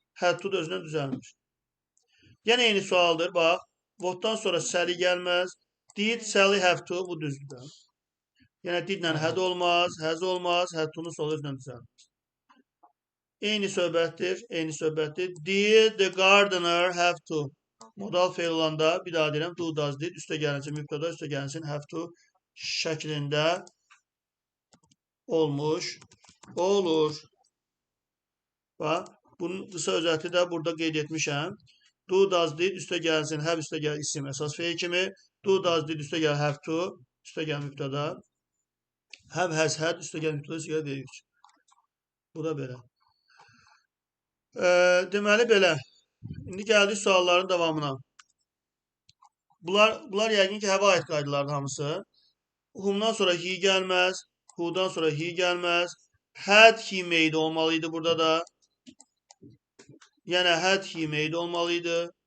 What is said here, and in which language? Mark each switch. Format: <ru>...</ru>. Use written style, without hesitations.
<az>Had to da özündən düzəlmir. Yenə eyni sualdır. Bax, votdan sonra Sally gəlməz.</az> <en>Did Sally have to?</en> <az>Bu düzdür. Yenə didlə had olmaz, has olmaz. Had to'nun sualı özündən düzəlmir. Eyni söhbətdir.</az> <en>Did the gardener have to?</en> <az>Modal feil olanda bir daha deyirəm, do, does, did. Üstə gəlinsin mübtəda, üstə gəlinsin have to şəklində olmuş olur. Bax, bunun qısa özəti də burada qeyd etmişəm. Do, does, did, üstə gəlsin, have, üstə gəl isim əsas feil kimi. Do, does, did, üstə gəl have to, üstə gəl mübtəda. Have, has, had, üstə gəl mübtəda, üstə gəl V3. Bu da belə. Deməli belə. İndi gəldik sualların davamına. Bunlar yəqin ki, həvə aid qaydalardır hamısı. Whom'dan sonra he gəlməz. Who'dan sonra he gəlməz.</az> <en>Had he made</en> <az>olmalıydı burada da. Yəni</az> <en>had he made</en> <az>olmalıydı.</az>